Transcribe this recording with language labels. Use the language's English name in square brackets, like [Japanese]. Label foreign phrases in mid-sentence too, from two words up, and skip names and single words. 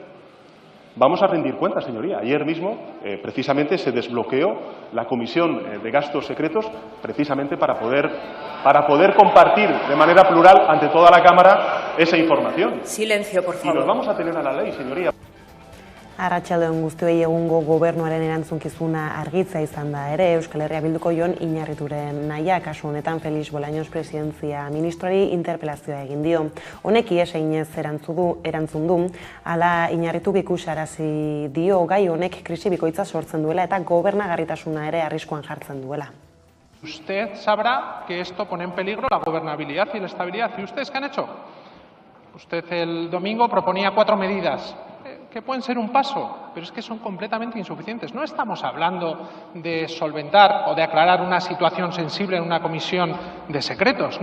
[Spanish] Vamos a rendir cuentas, señoría. Ayer mismo, precisamente, se desbloqueó la Comisión de Gastos Secretos precisamente para poder compartir de manera plural ante toda la Cámara esa información. Silencio, por favor. Y nos vamos a tener a la ley, señoría. [Basque] Arratsaldeon guztioi egungo gobernuaren erantzunkizuna argitza izan da ere, Euskal Herria Bilduko Jon Iñarrituren nahia, kasu honetan Felix Bolaños presidentzia ministroari interpelazioa egin dio. Honek ihes eginez erantzun du, hala Iñarrituk ikusarazi dio gai honek krisi bikoitza sortzen duela eta gobernagarritasuna ere arriskuan jartzen duela. [Spanish] Usted sabrá que esto pone en peligro la gobernabilidad y la estabilidad. ¿Y ustedes qué han hecho? Usted el domingo proponía 4 medidas. Que pueden ser un paso, pero es que son completamente insuficientes. No estamos hablando de solventar o de aclarar una situación sensible en una comisión de secretos.